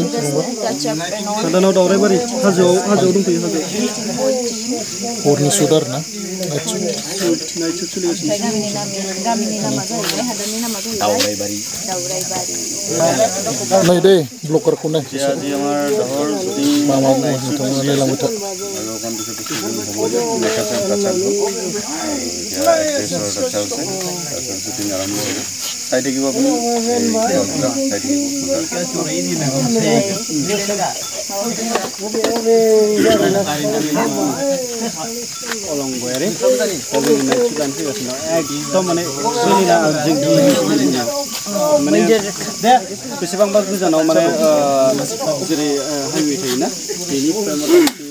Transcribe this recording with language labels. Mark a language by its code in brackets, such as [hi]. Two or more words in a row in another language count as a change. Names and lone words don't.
[brx] Sadanau Dauraibaरि हाजोआव दंफैयो हाजो हरनि शुट आरोना [en] night shoot [brx] सोलिगासिनो गामिनि नामा जाहैबाय हादाननि नामा जाहैबाय दाउराइबारि नै दे ब्लगारखौ नाय मा बुङो नोंथाङा नायलांबाय था [hi] साइड की बात [brx] अलंगयारि एकदम माने सोलिना माने बेसेबांबा गोजानाव माने जेरै हाइवे थायोना बेनिफ्राय